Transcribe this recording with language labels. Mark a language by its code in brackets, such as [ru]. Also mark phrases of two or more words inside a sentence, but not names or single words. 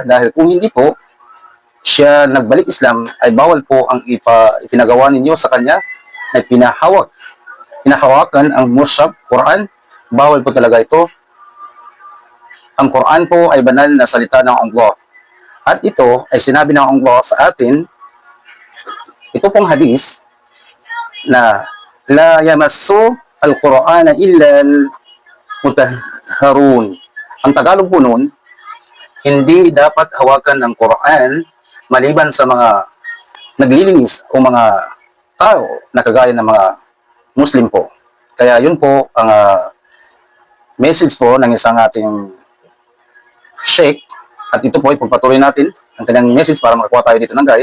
[tl] Dahil kung hindi po, siya nagbalik Islam, ay bawal po ang ipinagawa ninyo sa kanya na pinahawakan ang Mus'haf, Quran. Bawal po talaga ito. Ang Quran po ay banal na salita ng Allah. At ito ay sinabi ng Allah sa atin, ito pong hadis, na [ar] لا يمس القرآن إلا المطهرون. [tl] Ang Tagalog po nun, hindi dapat hawakan ng Quran maliban sa mga naglilinis o mga tao na kagaya ng mga Muslim po. Kaya yun po ang message po ng isang ating Sheikh, at ito po ay pagpatuloy natin ang kanyang message para makakuha tayo dito ng guide.